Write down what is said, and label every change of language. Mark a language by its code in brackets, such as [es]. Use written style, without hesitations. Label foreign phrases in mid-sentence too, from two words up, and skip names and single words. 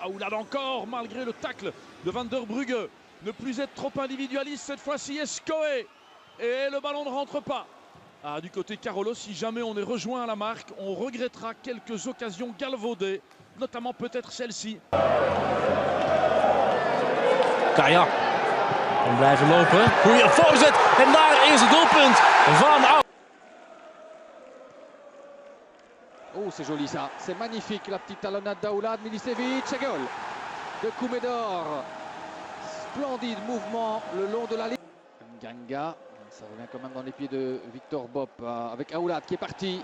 [fr] Aoulad encore, malgré le tacle de Van der Brugge. Ne plus être trop individualiste cette fois-ci, Escoé. Et le ballon ne rentre pas. Ah, du côté Carolo, si jamais on est rejoint à la marque, on regrettera quelques occasions galvaudées, notamment peut-être celle-ci. [nl] Kaya kan blijven lopen. Goeie voorzet. En daar is het doelpunt van Aoulad. [fr] Oh, c'est joli ça. C'est magnifique la petite talonnade d'Aoulad. Milicevic, c'est goal de Kumedor. Splendide mouvement le long de la ligne. Ganga, ça revient quand même dans les pieds de Victor Bop avec Aoulad qui est parti.